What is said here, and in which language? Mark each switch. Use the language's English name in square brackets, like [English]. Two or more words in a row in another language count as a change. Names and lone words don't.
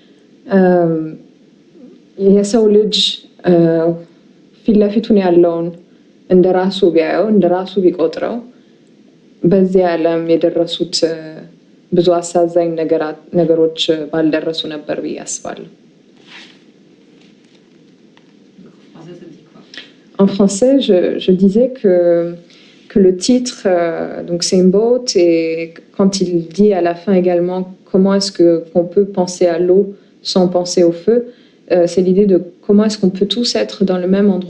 [Amharic] የሰው ልጅ ፊት ለፊቱን ያለውን እንደራሱ ቢያየው እንደራሱ ቢቆጥረው በዚህ ዓለም የደረሱት ብዙ አሳዛኝ ነገሮች ባልደረሱ ነበር ብዬ አስባለሁ። [French] En français, je disais que le titre, donc c'est une boat, et quand il dit à la fin également comment est-ce qu'on peut penser à l'eau sans penser au feu, c'est l'idée de comment est-ce qu'on peut tous être dans le même endroit.